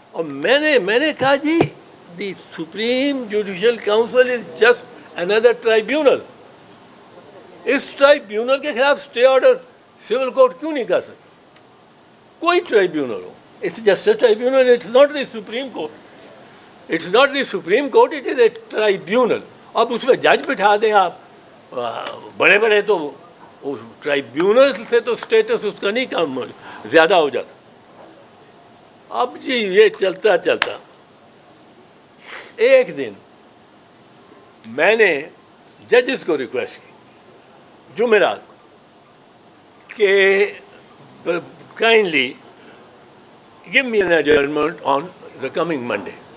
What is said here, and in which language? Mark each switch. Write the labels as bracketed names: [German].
[Urdu] اور میں نے کہا جی [English] The supreme judicial council is just under tribunal. [Urdu] اس tribunal کے خلاف اسٹے آرڈر سول کورٹ کیوں نہیں کر سکتا؟ کوئی tribunal ہو, [English] It's just a tribunal, it's not the supreme court. It's not the supreme court, it is a tribunal. [Urdu] اب اس میں جج بٹھا دیں آپ, بڑے بڑے تو ٹرائیبیونل سے تو اسٹیٹس اس کا نہیں کم زیادہ ہو جاتا. اب جی یہ چلتا چلتا ایک دن میں نے ججز کو ریکویسٹ کی جمعرات کہ [English] Kindly give me an adjournment on the coming Monday.